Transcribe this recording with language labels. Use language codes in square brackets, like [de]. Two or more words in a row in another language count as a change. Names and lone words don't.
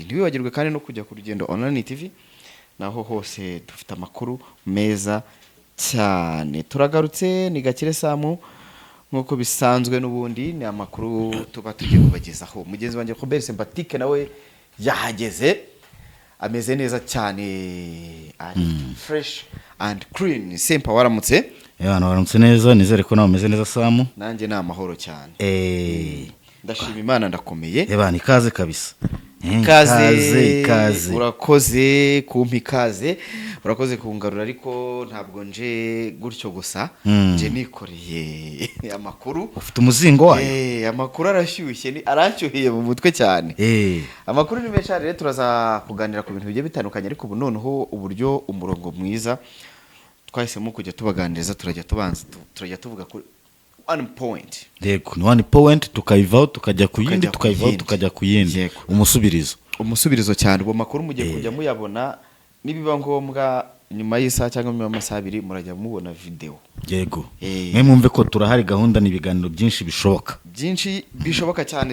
[rw] Ntiwibagirwe kandi no kujya ku Rugendo Online TV naho hose dufite amakuru meza cyane. Turagarutse ni Gakire Samu nkuko bisanzwe n'ubundi ni amakuru tuba tugiye kubagezaho. Mugenzi wanjye Robert Sympathique nawe yahageze ameze neza cyane [en] fresh and clean. [rw] Sempa waramutse? Waramutse neza, nizere ko nawe umeze neza Samu. Nanjye ni amahoro cyane. Ndashima Imana ndakomeye. Ni kaze kabisa. Kaze urakoze kumpa ikaze, urakoze kungarura ariko ntabwo nje gutyo gusa nje nikoreye amakuru. Ufite umuzingo wayo? Amakuru arashyushye ni aranshyuhiye mu mutwe cyane. Amakuru ni menshi rero turaza kuganira ku bintu bigiye bitandukanye ariko ubu noneho uburyo umurongo mwiza twahisemo kujya tubaganiriza turajya tuvuga kuri [en] one point. [rw] Yego, ni [en] one point [rw] tukayivaho tukajya ku yindi tukayivaho tukajya ku yindi. Umusubirizo cyane. Ubu makuru mugiye kujya muyabona nibiba ngombwa nyuma y'isa cyangwa mu masaha 2 murajya mubona video. Yego. Mwe mwumve ko turahari gahunda ni ibiganiro byinshi bishoboka cyane.